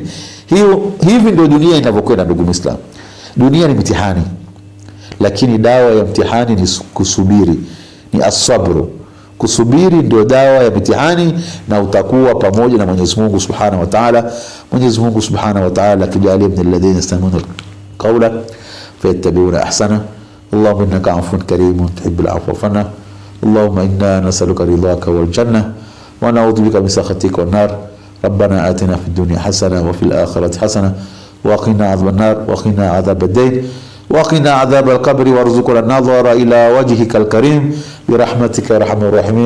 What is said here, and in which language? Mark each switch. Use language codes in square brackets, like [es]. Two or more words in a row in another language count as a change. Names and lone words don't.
[sw] Hivi ndio dunia inavyokwenda ndugu Muislamu. Dunia ni mitihani, lakini dawa ya mtihani ni kusubiri, ni asabru. Kusubiri ndio dawa ya mitihani, na utakuwa pamoja na Mwenyezi Mungu [ar] سبحانه وتعالى. [sw] Mwenyezi Mungu [ar] سبحانه وتعالى akijalia من الذين يستمعون القول فيتبعون أحسن. اللهم إنك عفو كريم تحب العفو فاعف. اللهم إنا نسألك رضاك والجنة ونعوذ بك من سخطك والنار. ربنا آتنا في الدنيا حسنة وفي الآخرة حسنة وقنا عذاب النار وقنا عذاب الدين وقنا عذاب القبر وارزقنا النظر إلى وجهك الكريم برحمتك يا أرحم الراحمين.